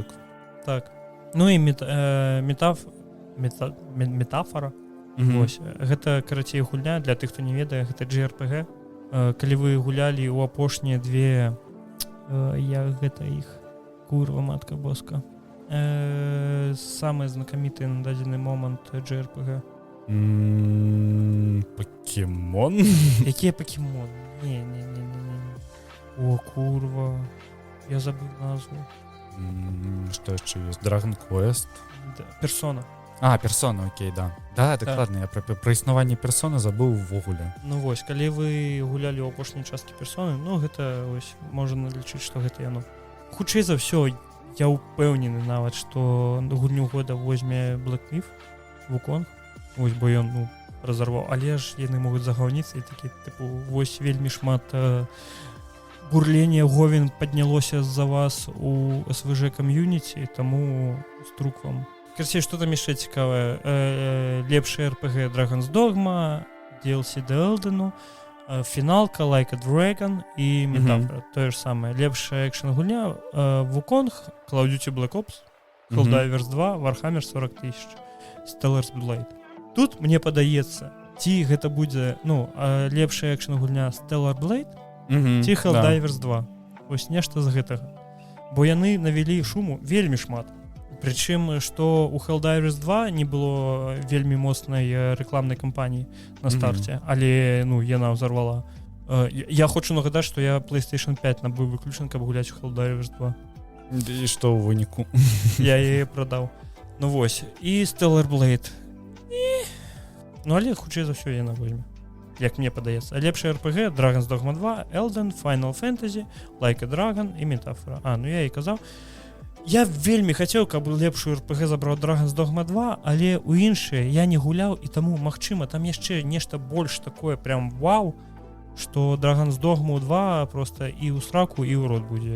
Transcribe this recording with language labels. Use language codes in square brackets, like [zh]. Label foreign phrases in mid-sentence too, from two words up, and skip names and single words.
[be] Так. Ну і метафора. Вось. Гэта, карацей, гульня, для тых, хто не ведае, гэта JRPG. Калі вы гулялі ў апошнія две... гэта іх... [pl] Kurwa, matka boska. [ru] Самый знакомитый [be] на дадзены момент JRPG. Покемон? Якія покемон? Не. О, курва. [ru] Я забыл назву. Что еще есть? Dragon Quest? Да, Persona. Persona, окей, [be] да. Да, дакладна, я про існаванне Persona забыў увогуле. Ну вось, калі вы гулялі ў апошняй часткі Persona, ну гэта вось можна лічыць, што гэта яно. Хутчэй за ўсё, я ўпэўнены нават, што гульню года возьме Black Myth Wukong. Вось, бо ён разарваў, але ж яны могуць загаўніцца і такі, тыпу, вось вельмі шмат бурлення говен паднялося з-за вас у СВЖ кам'юніці, таму струк вам. Карацей, што там яшчэ цікавае? Лепшая RPG Dragon's Dogma, DLC The Elden, фіналка Like a Dragon і Метафора. Тое ж самае. Лепшая экшн-гульня Wukong, Call of Duty Black Ops, Helldivers 2, Warhammer 40 000, Stellar's Blade. Тут, мне падаецца, ці гэта будзе, лепшая экшн-гульня Stellar Blade, ці Helldivers 2. Вось нешта з гэтага. Бо яны навялі шуму вельмі шмат. Прычым, што у Helldivers 2 не было вельмі моцнай рэкламнай кампаніі на старце, але яна ўзарвала. Я хочу нагадаць, што я PlayStation 5 набыў выключна, каб гуляць у Helldivers 2. І што ў выніку? Я яе прадаў. Ну вось, і Stellar Blade. Але хутчэй за ўсё яна возьме. Як мне падаецца. Лепшая RPG Dragon's Dogma 2, Elden, Final Fantasy, Like a Dragon і Метафора. Я і казаў. Я вельмі хацеў, каб лепшую RPG забраў Dragon's Dogma 2, але ў іншыя я не гуляў, і таму, магчыма, там яшчэ нешта больш такое прям вау, што Dragon's Dogma 2 проста і ў сраку, і ў рот будзе.